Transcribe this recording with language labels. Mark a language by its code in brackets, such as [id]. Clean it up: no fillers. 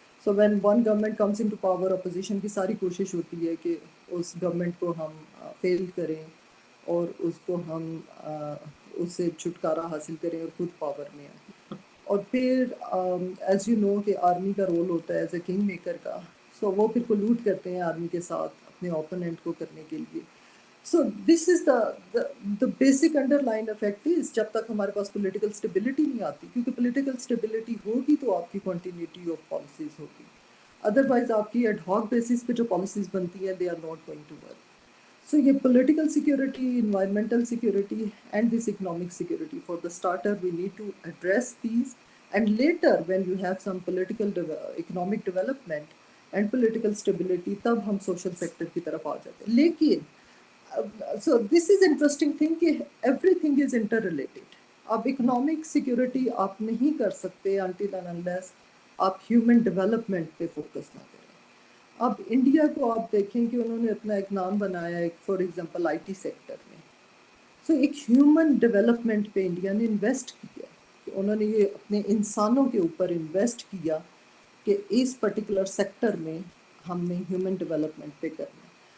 [en] so when one government comes into power, [hi] opposition की सारी कोशिश होती है कि उस गवर्नमेंट को हम फेल करें और उसको हम उससे छुटकारा हासिल करें और खुद पावर में आए। और फिर [en] as you know [hi] कि आर्मी का रोल होता है एज ए किंग मेकर का, सो वो फिर कोलूट करते हैं आर्मी के साथ अपने ओपोनेंट को करने के लिए। [en] So this is the basic underlying effect is [hi] जब तक हमारे पास [en] political stability [hi] नहीं आती, क्योंकि [en] political stability [hi] होगी तो आपकी [en] continuity of policies होगी, otherwise आपकी ad hoc basis [hi] पे जो [en] policies [hi] बनती हैं [en] they are not going to work. So ये political security, environmental security and this economic security, for the starter we need to address these, and later when you have some political economic development and political stability [hi] तब हम [en] social sector [hi] की तरफ आ जाते हैं। [en] लेकिन so this is interesting thing कि everything is interrelated. [hi] अब economic security आप नहीं कर सकते [en] until and unless [hi] आप human development पे focus ना करें। अब इंडिया को आप देखें कि उन्होंने अपना एक नाम बनाया है [en] for example [hi] IT सेक्टर में, सो एक ह्यूमन डेवलपमेंट पे इंडिया ने इन्वेस्ट किया कि उन्होंने ये अपने इंसानों के ऊपर इन्वेस्ट किया कि इस पर्टिकुलर सेक्टर में हमने ह्यूमन डेवलपमेंट पे करना।